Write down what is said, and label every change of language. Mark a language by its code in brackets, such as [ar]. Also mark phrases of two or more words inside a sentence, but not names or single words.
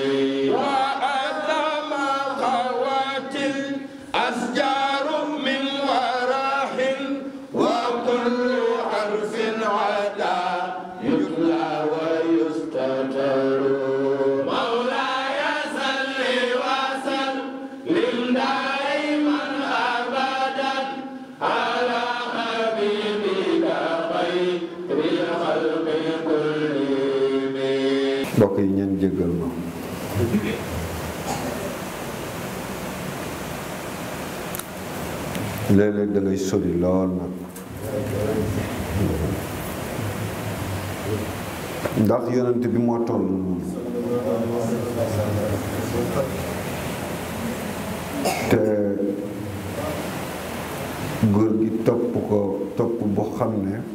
[ar] وأدم خوات الأشجار من ورح وكل حرف عدا يتلى ويستتر مولاي صل وسلم دائما أبدا على حبيبك خير الخلق كلهم. [wo] mbokk yi ñeen jéggal ma léeg-léeg da ngay sori lool nag ndax yonent bi moo toll noonu te góor gi topp ko topp bu xam ne